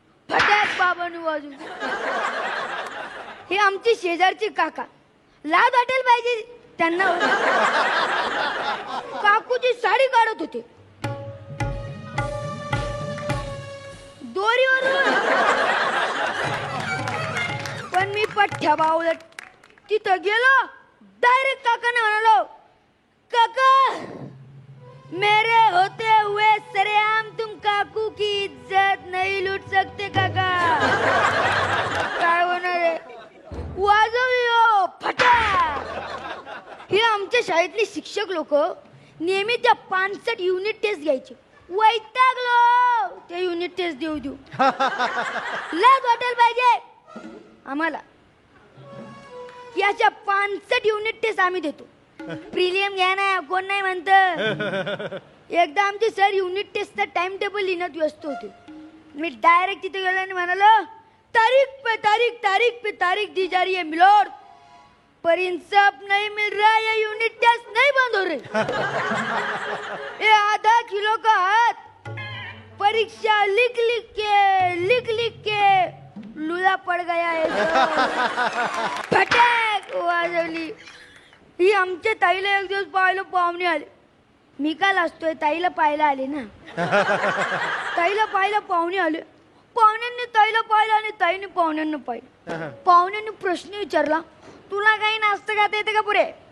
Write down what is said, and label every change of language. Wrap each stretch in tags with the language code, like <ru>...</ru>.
<mr>फटाक बाबांनी वाजू. हे आमचे शेजारचे काका, लाज वाटेल पाहिजे त्यांना. काकूची साडी काढत होते दोरीवरून, पण मी पठ्ठ्या बावळट तिथं गेलो. डायरेक्ट काकाने म्हणालो,</mr> <hi>काका मेरे होते हुए सरेआम तुम काकू की इज्जत नहीं लूट सकते काका.</hi> <mr>काय होणार आहे, वाजवली हो फटाक. हे आमच्या शाळेतले शिक्षक लोक नेहमी त्या 65 युनिट टेस्ट घ्यायचे. वैतागलो ते युनिट टेस्ट देऊ देऊ. लाज वाटायला पाहिजे आम्हाला. याच्या 65 युनिट टेस्ट आम्ही देतो. प्रिलियम घ्या ना, कोण नाही म्हणत. एकदा आमचे सर युनिट टेस्टचा टाइम टेबल लिहिण्यात व्यस्त होते. मी डायरेक्ट तिथे गेलो आणि म्हणालो,</mr> <hi>तारीख पे तारीख दी जा रही है मिलोड, पर इंसाफ नहीं मिल रहा, ये यूनिट टेस्ट नहीं बंद हो रही. ये आधा किलो का हाथ परीक्षा लिख लिख के लूला पड़ गया है.</hi> <mr>फटाक वाजवली. ही आमच्या ताईला एक दिवस पाहिलं, पाहुणे आले. मी काल असतोय, ताईला पाहायला आले ना. ताईला पाहायला पाहुणे आले. पाहुण्यांनी ताईला पाहिलं आणि ताईने पाहुण्यांना पाहिलं. पाहुण्यांनी प्रश्न विचारला, तुला काही नाचतं गाता येते का पुढे.</mr>